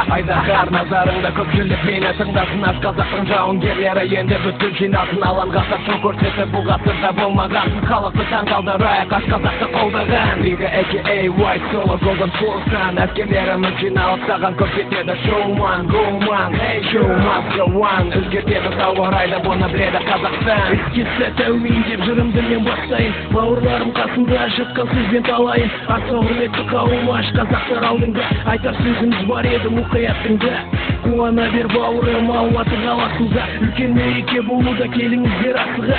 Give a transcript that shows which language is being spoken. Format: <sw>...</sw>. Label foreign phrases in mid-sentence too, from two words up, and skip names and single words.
<kk>Айдағар назарыңда көпшілік мені тыңдасын. Ашқазақтың жауынгерлері енді бүткіл жинасын. Алаңға сатшу көрсетіп бұл ғасырда болмаған, халықты таңғалдырайық Ашқазақты қолдаған. Рига AKA White Solo Golden Force-тан әскерлеріміз жиналып саған көрсетеді.</kk> <en>Showman, go man, hey showman, go one.</en> <kk>Өзгертеді ауа райды, бұны біледі Қазақстан. Ескесі тәуейін деп жырымды мен бастайын, бауырларым қасында жатқан сөзбен талайын. Аса құрметті қауым Ашқазақтар алдыңда, айтар сөзіміз бар еді мұқияттыңда. Қуана бер бауырым Алматы қаласында, үлкен мереке болуда, келіңіздер асыға.</kk>